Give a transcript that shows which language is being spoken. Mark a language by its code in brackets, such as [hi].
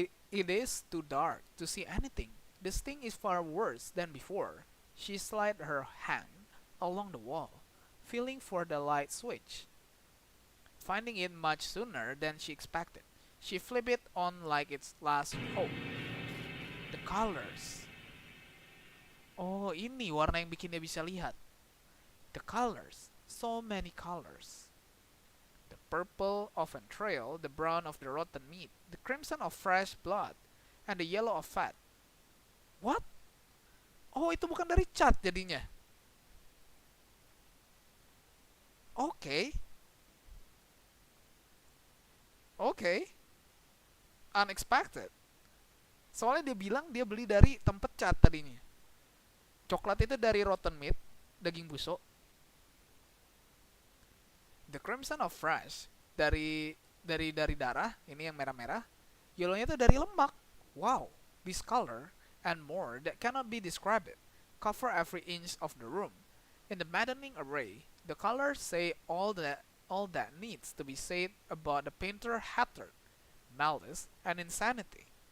[en] It is too dark to see anything. The sting is far worse than before. She slid her hand along the wall, feeling for the light switch. Finding it much sooner than she expected, she flipped it on like its last hope. The colors. [id] Oh, ini warna yang bikin dia bisa lihat. [en] The colors. So many colors. The purple of entrail, the brown of the rotten meat, the crimson of fresh blood, and the yellow of fat. What? [id] Oh, itu bukan dari cat jadinya. Oke. Unexpected. Soalnya dia bilang dia beli dari tempat cat tadinya. Coklat itu dari [en] rotten meat, [id] daging busuk. [en] The crimson of fresh [id] dari dari darah, ini yang merah-merah. Yellownya itu dari lemak. [en] Wow, this color and more that cannot be described cover every inch of the room. In the maddening array, the colors say all that needs to be said about the painter hatred, malice, and insanity.